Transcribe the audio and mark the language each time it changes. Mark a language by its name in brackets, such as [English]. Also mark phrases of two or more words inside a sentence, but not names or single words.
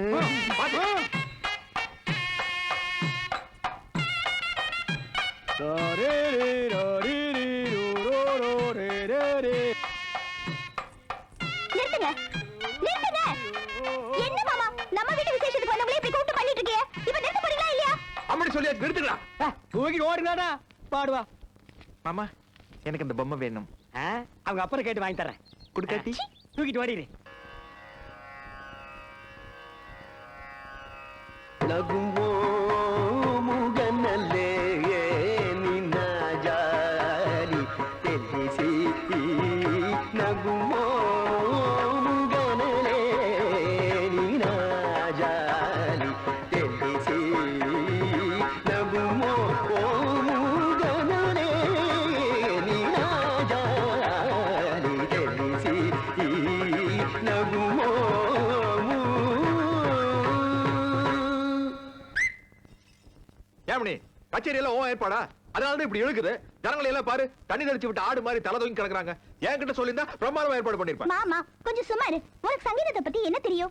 [Tamil] நிறுத்துங்க நிறுத்துங்க. என்ன மாமா நம்ம வீட்டு விசேஷத்துக்கு வந்தவங்களே இப்படி கூப்பிட்டு பண்ணிட்டு இருக்கீங்க? இப்ப நிறுத்த போறீங்களா இல்லையா? அம்மனி சொல்லியாச்சு, நிறுத்துங்களா? தூக்கிட்டு ஓடுங்கடா. பாடுவா மாமா, எனக்கு இந்த பொம்மை வேணும். அவங்க அப்புறம் கேட்டு வாங்கி தரேன். குடுக்காட்டி தூக்கிட்டு ஓடிடு. [Kannada] ನಗುವೋ ಮುಗನಲ್ಲೇ ನಿನ್ನ ಜಾರಿ ತಿಳಿಸಿ ನಗುವೋ ಮುಗನಲ್ಲೇ ನಿನ್ನ ಜಾರಿ ತಿಳಿಸಿ ನಗುವೋ ಮುಗನಲ್ಲೇ ನಿನ್ನ ಜಾರಿ ತಿಳಿಸಿ ನಗುವೋ [Tamil] ஏமணி, கச்சேரி எல்லாம் ஓ ஏற்பாடா? அதனால இப்படி இழுக்குது. ஜனங்களை எல்லாம் பாரு, தண்ணி தெளிச்சு விட்டு ஆடு மாதிரி தலை தூக்கி கிடக்குறாங்க. என்கிட்ட சொல்லியிருந்தா பிரமாதமா ஏற்பாடு பண்ணிருப்பேன். மாமா கொஞ்சம் சுமாரு. உனக்கு சங்கீதத்தை பத்தி என்ன தெரியும்?